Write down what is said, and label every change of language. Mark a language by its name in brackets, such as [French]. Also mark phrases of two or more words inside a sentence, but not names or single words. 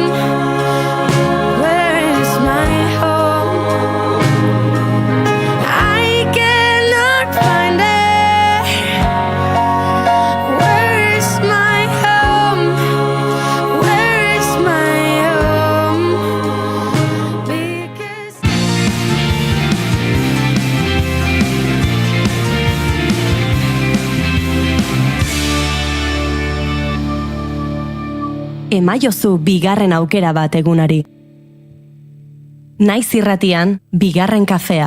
[English] Where is my home? I cannot find it. Where is my home? Where is my home? Because [Basque] Emaiozu bigarren aukera bat egunari. Naiz irratian, bigarren kafea.